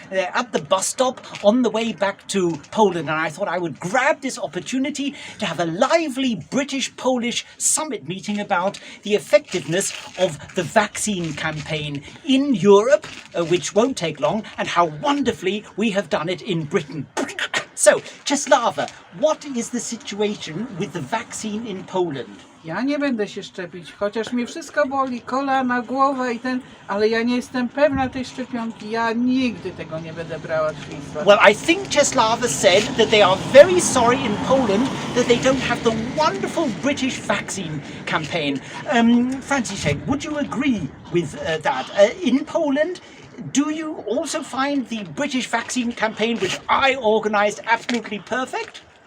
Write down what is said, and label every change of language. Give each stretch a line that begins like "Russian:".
English: They're at the bus stop on the way back to Poland, and I thought I would grab this opportunity to have a lively British-Polish summit meeting about the effectiveness of the vaccine campaign in Europe, which won't take long, and how wonderfully we have done it in Britain. So, Czeslawa, what is the situation with the vaccine in Poland?
Polish: Ja nie będę się szczepić, chociaż mnie wszystko boli, kolana, głowa ale ja nie jestem pewna tej szczepionki. Ja nigdy tego nie będę brała, świństwa.
English: Well, I think Czeslawa said that they are very sorry in Poland that they don't have the wonderful British vaccine campaign. Franciszek, would you agree with that? In Poland, do you also find the British vaccine campaign, which I organised, absolutely perfect?